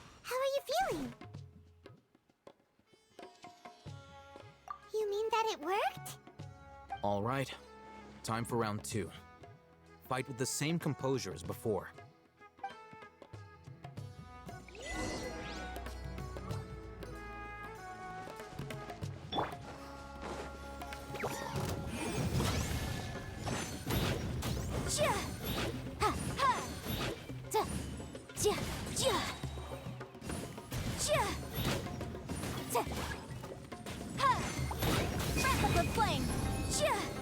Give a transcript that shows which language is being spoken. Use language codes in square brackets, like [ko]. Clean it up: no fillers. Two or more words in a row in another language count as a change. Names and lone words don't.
[en] How are you feeling? You mean that it worked? All right. Time for round 2. Fight with the same composure as before. Ja! Ha ha! Da! Ja! Ja! Ja! Da! Ha! Wrap up the flame! Ja!